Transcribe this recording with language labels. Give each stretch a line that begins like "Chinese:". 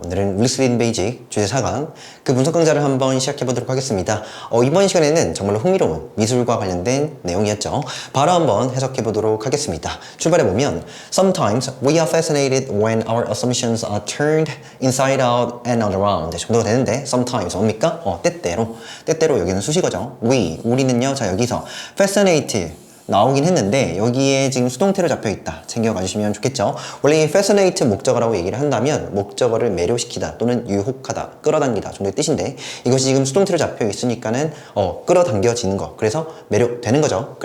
Korean: 오늘은 릴스 리딩 베이직 주제 4강 그 분석 강좌를 한번 시작해 보도록 하겠습니다. 이번 시간에는 정말로 흥미로운 미술과 관련된 내용이었죠. 바로 한번 해석해 보도록 하겠습니다.
English: 출발해 보면 Sometimes we are fascinated when our assumptions are turned inside out and around
Korean: 정도가 되는데
English: Sometimes
Korean: 뭡니까? 때때로 여기는 수식어죠. 우리는요. 자, 여기서 fascinate 나오긴 했는데 여기에 지금 수동태로 잡혀있다 챙겨가 주시면 좋겠죠. 원래 이 fascinate 목적어라고 얘기를 한다면 목적어를 매료시키다 또는 유혹하다 끌어당기다 정도의 뜻인데 이것이 지금 수동태로 잡혀있으니까는 끌어당겨지는 거, 그래서 매료되는 거죠.